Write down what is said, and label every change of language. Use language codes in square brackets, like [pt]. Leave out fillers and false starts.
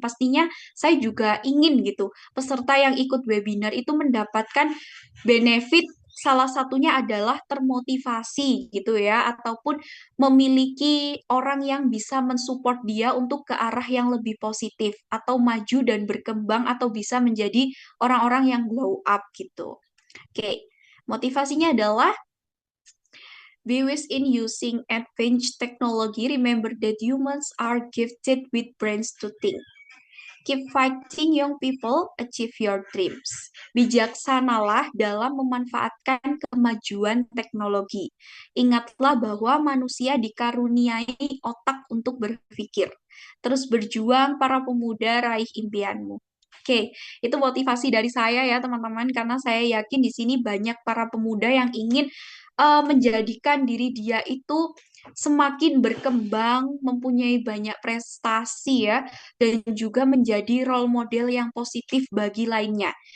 [id] Pastinya saya juga ingin gitu peserta yang ikut webinar itu mendapatkan benefit, salah satunya adalah termotivasi gitu ya, ataupun memiliki orang yang bisa mensupport dia untuk ke arah yang lebih positif atau maju dan berkembang atau bisa menjadi orang-orang yang glow up gitu. Oke, motivasinya adalah [en] Viewers in using advanced technology, remember that humans are gifted with brains to think. Keep fighting young people, achieve your dreams. [id] Bijaksanalah dalam memanfaatkan kemajuan teknologi. Ingatlah bahwa manusia dikaruniai otak untuk berpikir. Terus berjuang para pemuda, raih impianmu. Oke, itu motivasi dari saya ya teman-teman, karena saya yakin di sini banyak para pemuda yang ingin menjadikan diri dia itu semakin berkembang, mempunyai banyak prestasi ya, dan juga menjadi role model yang positif bagi lainnya.